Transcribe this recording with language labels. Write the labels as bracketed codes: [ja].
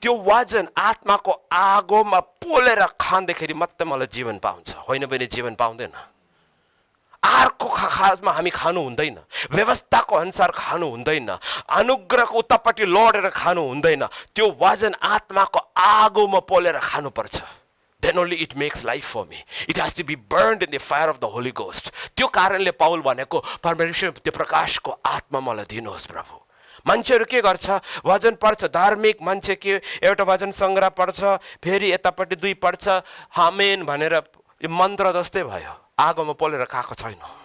[ne] त्यो वचन आत्माको आगोमा पोलेर खाँदाखेरि मात्रै मलाई जीवन पाउँछ, होइन भने जीवन पाउँदैन। अर्को खासमा हामी खानु हुँदैन, व्यवस्थाको अनुसार खानु हुँदैन, अनुग्रहको उतापट्टि लडेर खानु हुँदैन। त्यो वचन आत्माको आगोमा पोलेर खानुपर्छ। [en] Then only it makes life for me. It has to be burned in the fire of the Holy Ghost. [ne] त्यो कारणले पाउल भनेको परमेश्वर त्यो प्रकाशको आत्मा मलाई दिनुहोस् प्रभु। मान्छेहरू के गर्छ, वचन पढ्छ, धार्मिक मान्छे के एउटा वचन सङ्ग्रह पढ्छ, फेरि यतापट्टि 2 पढ्छ, आमेन भनेर यो मन्त्र जस्तै भयो, आगोमा पोलेर खाएको छैन।